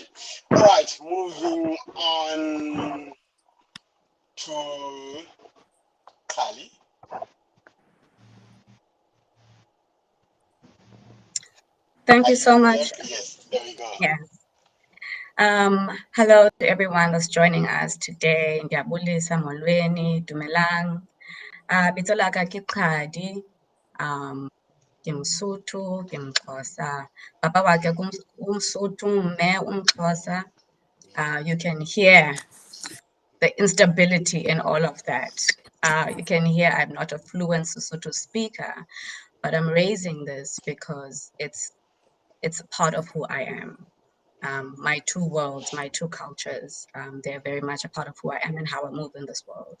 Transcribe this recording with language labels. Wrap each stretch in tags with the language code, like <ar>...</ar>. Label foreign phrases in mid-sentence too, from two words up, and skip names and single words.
<en>All right, moving on to Qhali. Thank you so much. Yes, there we go. Yeah. Hello to everyone that's joining us today.</en> <zu>Ngiyabulisa molweni, dumelang.</zu> <st>Bitso la ka ke Qhadi. Ke Mosotho, ke Mxhosa. Papa wa ke uMsotho, mme uMxhosa.</st> <en>You can hear the instability in all of that. You can hear I'm not a fluent Sesotho speaker, but I'm raising this because it's a part of who I am. My two worlds, my two cultures, they're very much a part of who I am and how I move in this world.</en>